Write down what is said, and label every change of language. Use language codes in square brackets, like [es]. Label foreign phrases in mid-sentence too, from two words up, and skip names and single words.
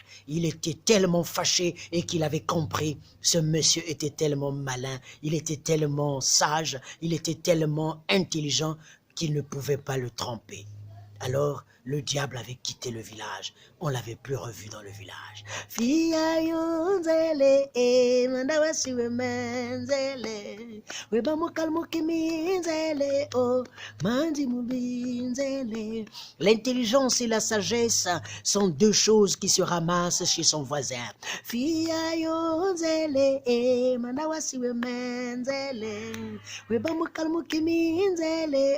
[fr] Il était tellement fâché et qu'il avait compris. Ce monsieur était tellement malin, il était tellement sage, il était tellement intelligent qu'il ne pouvait pas le tromper. Alors, le diable avait quitté le village. On l'avait plus revu dans le village. [kg] Fia yunzele, manda wasiwe menzele. Weba mokalmoke minzele, oh, mandi mubinzele. [fr] L'intelligence et la sagesse sont deux choses qui se ramassent chez son voisin. [kg] Fia yunzele, manda wasiwe menzele. Weba mokalmoke minzele.